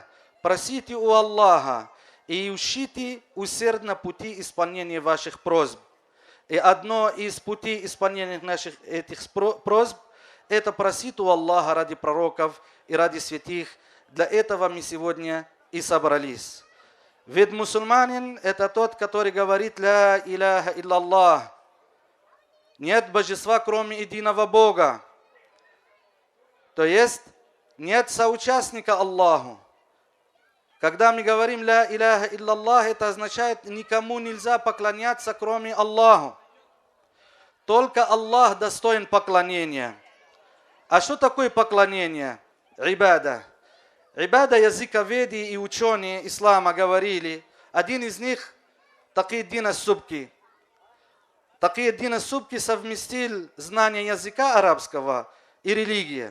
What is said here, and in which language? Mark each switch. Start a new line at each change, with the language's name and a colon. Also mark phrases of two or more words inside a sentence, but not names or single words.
Russian: Просите у Аллаха и ищите усердно пути исполнения ваших просьб. И одно из путей исполнения наших этих просьб – это просить у Аллаха ради пророков и ради святых. Для этого мы сегодня и собрались. Ведь мусульманин – это тот, который говорит:
Arabic: «لا إله إلا الله».
Russian: Нет божества, кроме единого Бога. То есть нет соучастника Аллаху. Когда мы говорим
Arabic: «لا إله إلا الله»,
Russian: это означает, никому нельзя поклоняться, кроме Аллаху. Только Аллах достоин поклонения. А что такое поклонение? Ибада. Ибада языковеды и ученые ислама говорили. Один из них – Такийеддин ас-Субки. Такийеддин ас-Субки совместил знание языка арабского и религии.